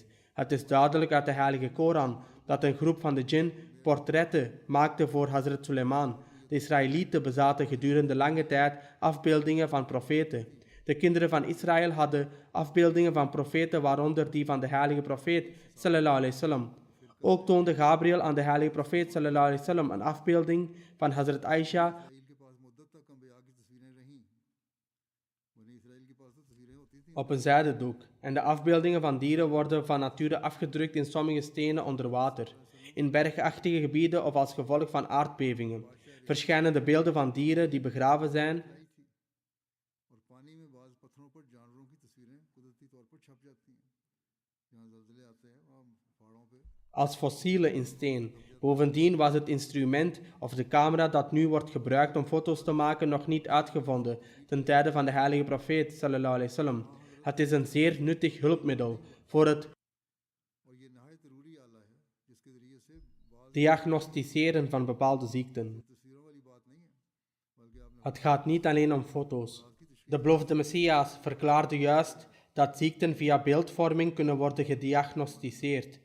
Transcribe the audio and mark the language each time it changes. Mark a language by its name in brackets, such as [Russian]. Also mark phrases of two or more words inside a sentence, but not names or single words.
[Dutch] Het is duidelijk uit de heilige Koran dat een groep van de djinn portretten maakte voor Hazrat Suleiman. De Israëlieten bezaten gedurende lange tijd afbeeldingen van profeten. De kinderen van Israël hadden afbeeldingen van profeten, waaronder die van de heilige profeet [Arabic] صلى الله عليه وسلم. [Dutch] Ook toonde Gabriel aan de heilige profeet [Arabic] صلى الله عليه وسلم [Dutch] een afbeelding van Hazrat Aisha. Op een zijdendoek en de afbeeldingen van dieren worden van nature afgedrukt in sommige stenen onder water, in bergachtige gebieden of als gevolg van aardbevingen. Verschijnen de beelden van dieren die begraven zijn als fossielen in steen. Bovendien was het instrument of de camera dat nu wordt gebruikt om foto's te maken nog niet uitgevonden ten tijde van de heilige profeet [Arabic] صلى الله عليه وسلم. [Dutch] Het is een zeer nuttig hulpmiddel voor het diagnosticeren van bepaalde ziekten. Het gaat niet alleen om foto's. De beloofde Messias verklaarde juist dat ziekten via beeldvorming kunnen worden gediagnosticeerd.